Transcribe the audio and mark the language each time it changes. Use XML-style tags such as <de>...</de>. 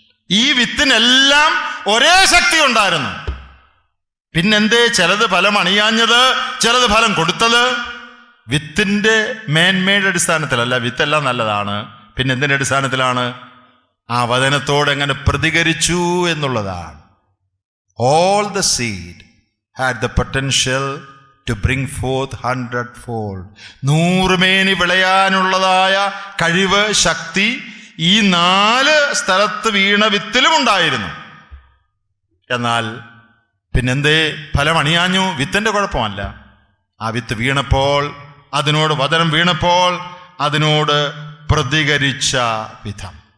<ml>ഈ വിത്തിനെല്ലാം ഒരേ ശക്തി ഉണ്ടായിരുന്നു. പിന്നെന്തേ ചിലത് ഫലം അണിയാഞ്ഞത്, ചിലത് ഫലം കൊടുത്തത്? വിത്തിന്റെ മേന്മയുടെ അടിസ്ഥാനത്തിലല്ല. വിത്തെല്ലാം നല്ലതാണ്. പിന്നെ എന്തിന്റെ അടിസ്ഥാനത്തിലാണ്? ആ വചനത്തോട് എങ്ങനെ പ്രതികരിച്ചു എന്നുള്ളതാണ്.</ml> <en>All the seed had the potential to bring forth 100-fold.</en> <ml>100 മേനി വിളയാനുള്ളതായ കഴിവ്, ശക്തി ഈ 4 സ്ഥലത്ത് വീണ വിത്തിലും ഉണ്ടായിരുന്നു. എന്നാൽ പിന്നെന്തേ ഫലം അണിയാഞ്ഞു? വിത്തിന്റെ കുഴപ്പമല്ല. ആ വിത്ത് വീണപ്പോൾ, അതിനോട് വചനം വീണപ്പോൾ അതിനോട് പ്രതികരിച്ച വിധം.</ml>